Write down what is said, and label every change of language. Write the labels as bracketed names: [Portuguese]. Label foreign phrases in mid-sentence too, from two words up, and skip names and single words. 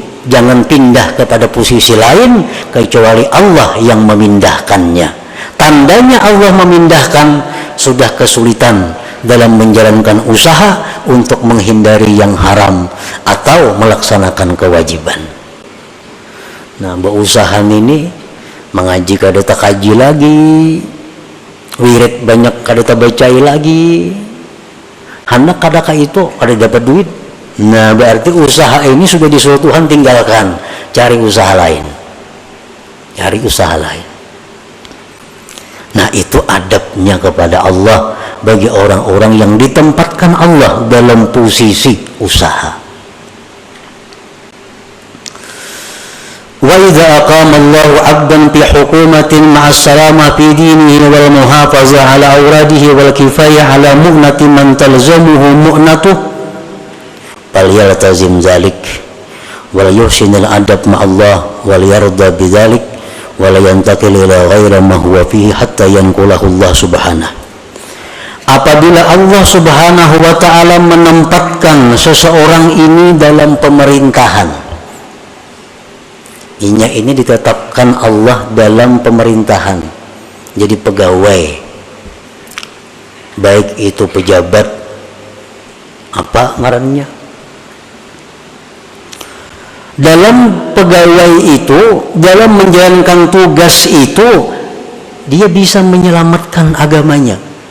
[Indonesian] Jangan pindah kepada posisi lain kecuali Allah yang memindahkannya. Tandanya Allah memindahkan sudah kesulitan dalam menjalankan usaha untuk menghindari yang haram atau melaksanakan kewajiban. [Banjar] Nah, berusaha ini mengaji kada tak kaji lagi, wirid banyak kada tak bacai lagi, hendak kada ka itu kada dapat duit. [Indonesian] Nah, berarti usaha ini sudah disuruh Tuhan tinggalkan, cari usaha lain, cari usaha lain. Nah, itu adabnya kepada Allah bagi orang-orang yang ditempatkan Allah dalam posisi usaha. [Arabic] وإذا أقام الله عبدا في حكومة مع سلامة في دينه والمحافظة على أوراده والكفاية على مؤنة من تلزمه مؤنته فليلتزم ذلك وليحسن الأدب مع الله وليرض بذلك ولينتقل إلى غير ما هو فيه حتى ينقله الله سبحانه. [Indonesian] Apabila Allah subhanahu wa ta'ala menempatkan seseorang ini dalam pemerintahan, ini ditetapkan Allah dalam pemerintahan jadi pegawai, baik itu pejabat apa ngarannya, dalam pegawai itu, dalam menjalankan tugas itu dia bisa menyelamatkan agamanya.